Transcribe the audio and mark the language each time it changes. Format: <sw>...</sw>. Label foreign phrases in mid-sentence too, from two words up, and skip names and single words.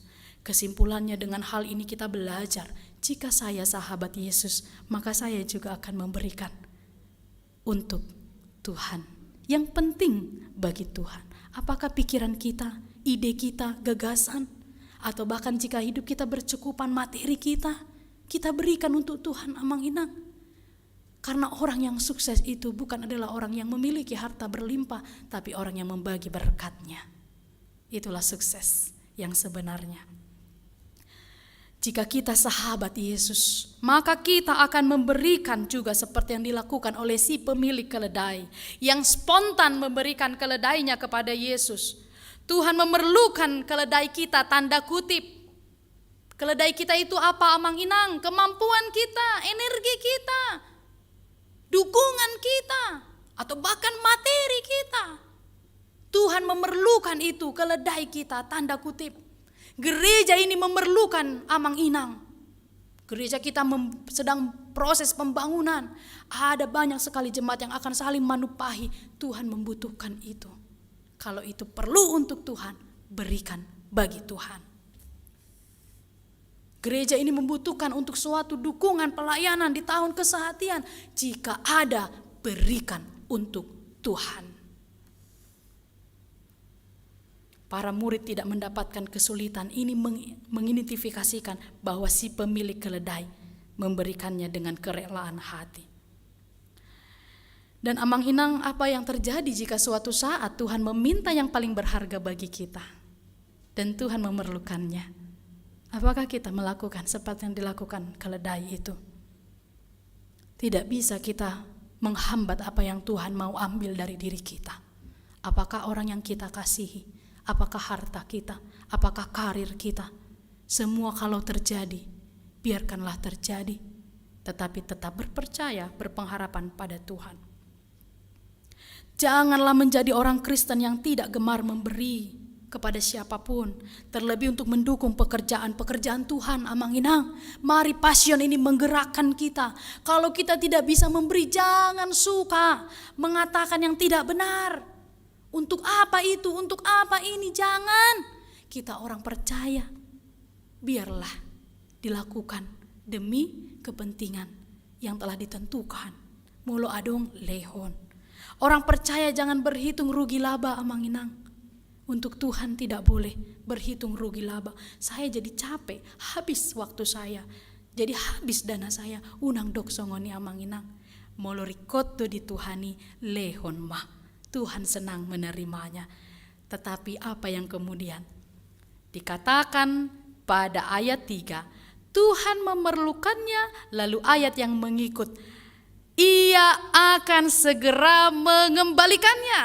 <id>Kesimpulannya, dengan hal ini kita belajar, jika saya sahabat Yesus, maka saya juga akan memberikan untuk Tuhan. Yang penting bagi Tuhan. Apakah pikiran kita, ide kita, gagasan, atau bahkan jika hidup kita bercukupan materi kita berikan untuk Tuhan amang-inang. Karena orang yang sukses itu bukan adalah orang yang memiliki harta berlimpah, tapi orang yang membagi berkatnya. Itulah sukses yang sebenarnya. Jika kita sahabat Yesus, maka kita akan memberikan juga seperti yang dilakukan oleh si pemilik keledai, yang spontan memberikan keledainya kepada Yesus. Tuhan memerlukan keledai kita, tanda kutip. Keledai kita itu apa amang-inang? Kemampuan kita, energi kita, dukungan kita, atau bahkan materi kita. Tuhan memerlukan itu, keledai kita, tanda kutip. Gereja ini memerlukan amang-inang. Gereja kita sedang proses pembangunan. Ada banyak sekali jemaat yang akan saling menumpahi. Tuhan membutuhkan itu. Kalau itu perlu untuk Tuhan, berikan bagi Tuhan. Gereja ini membutuhkan untuk suatu dukungan pelayanan di tahun kesehatian. Jika ada, berikan untuk Tuhan. Para murid tidak mendapatkan kesulitan. Ini mengidentifikasikan bahwa si pemilik keledai memberikannya dengan kerelaan hati. Dan amang-inang, apa yang terjadi jika suatu saat Tuhan meminta yang paling berharga bagi kita dan Tuhan memerlukannya? Apakah kita melakukan seperti yang dilakukan keledai itu? Tidak bisa kita menghambat apa yang Tuhan mau ambil dari diri kita. Apakah orang yang kita kasihi? Apakah harta kita? Apakah karir kita? Semua kalau terjadi, biarkanlah terjadi. Tetapi tetap berpercaya, berpengharapan pada Tuhan. Janganlah menjadi orang Kristen yang tidak gemar memberi kepada siapapun. Terlebih untuk mendukung pekerjaan-pekerjaan Tuhan amang-inang. Mari Pasion ini menggerakkan kita. Kalau kita tidak bisa memberi, jangan suka mengatakan yang tidak benar. Untuk apa itu? Untuk apa ini? Jangan. Kita orang percaya. Biarlah dilakukan demi kepentingan yang telah ditentukan.</id> <bbc>Mulo adong lehon.</bbc> <id>Orang percaya jangan berhitung rugi laba amang-inang. Untuk Tuhan tidak boleh berhitung rugi laba. Saya jadi capek, habis waktu saya. Jadi habis dana saya.</id> <bbc>Unang dok songoni amang-inang. Molo rikoto dituhani lehon mah.</bbc> <id>Tuhan senang menerimanya. Tetapi apa yang kemudian dikatakan pada ayat 3, Tuhan memerlukannya, lalu ayat yang mengikut, ia akan segera mengembalikannya.</id>